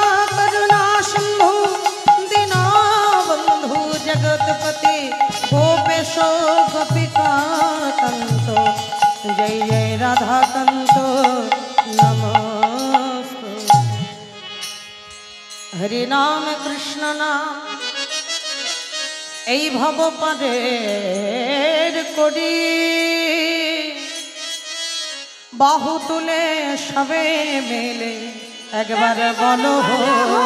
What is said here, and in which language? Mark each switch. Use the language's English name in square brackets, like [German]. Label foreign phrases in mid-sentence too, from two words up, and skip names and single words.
[Sanskrit] जगतपति गोपेशो गोपिकान्तो जय जय राधाकान्तो नमोस्तु [Bangla] হরি নাম কৃষ্ণ নাম এই ভব পারের করি বাহু তুলে সবে মেলে একবার বলো